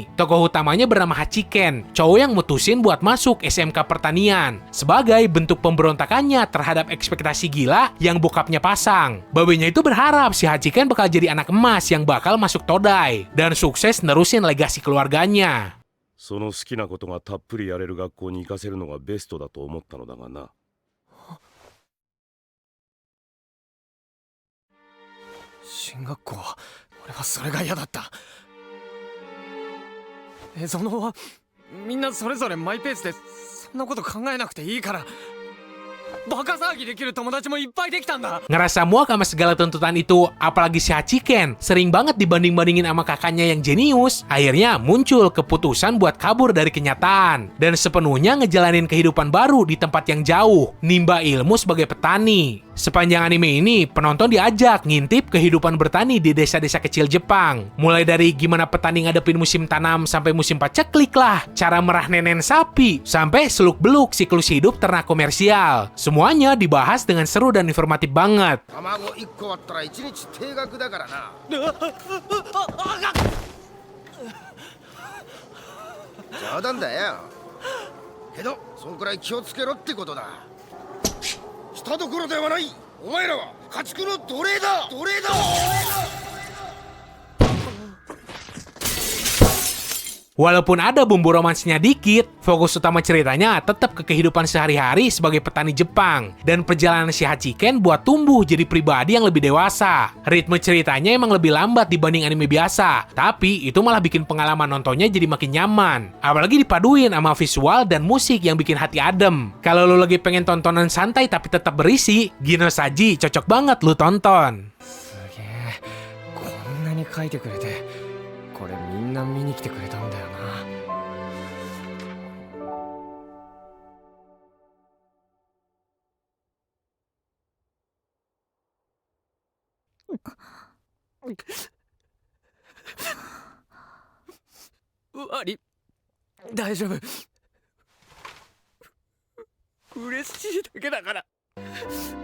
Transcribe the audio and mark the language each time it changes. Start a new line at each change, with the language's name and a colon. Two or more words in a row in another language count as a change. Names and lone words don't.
Indonesian: Tokoh utamanya bernama Hachiken, cowok yang mutusin buat masuk SMK pertanian. Sebagai bentuk pemberontakannya terhadap ekspektasi gila yang bokapnya pasang. Babenya itu berharap si Hachiken bakal jadi anak emas yang bakal masuk Todai. Dan sukses nerusin legasi keluarganya.
Japanese: その好きなことがたっぷりやれる学校に行かせるのがベストだと思ったのだがな進学校俺はそれが嫌だったそのはみんなそれぞれマイペースでそんなこと考えなくていいからバカ騒ぎできる友達もいっぱいできたんだ
Indonesian: Ngerasa muak sama segala tuntutan itu, apalagi si Hachiken sering banget dibanding-bandingin sama kakaknya yang jenius. Akhirnya muncul keputusan buat kabur dari kenyataan dan sepenuhnya ngejalanin kehidupan baru di tempat yang jauh, nimba ilmu sebagai petani. Sepanjang anime ini, penonton diajak ngintip kehidupan bertani di desa-desa kecil Jepang. Mulai dari gimana petani ngadepin musim tanam sampai musim paceklik lah, cara merah nenen sapi, sampai seluk-beluk siklus hidup ternak komersial. Semuanya dibahas dengan seru dan informatif banget.
Japanese: 卵1個あったら1日定額だからな冗談だよけどそんくらい気をつけろってことだ下どころではないお前らは家畜の奴隷だ奴隷だ
Indonesian: Walaupun ada bumbu romansnya dikit, fokus utama ceritanya tetap ke kehidupan sehari-hari sebagai petani Jepang dan perjalanan si Hachiken buat tumbuh jadi pribadi yang lebih dewasa. Ritme ceritanya emang lebih lambat dibanding anime biasa, tapi itu malah bikin pengalaman nontonnya jadi makin nyaman. Apalagi dipaduin sama visual dan musik yang bikin hati adem. Kalau lo lagi pengen tontonan santai tapi tetap berisi, Gin no Saji cocok banget lo tonton.
Japanese: すげえこんなに書いてくれてこれみんな見に来てくれたんだよな ワリ大丈夫嬉しいだけだから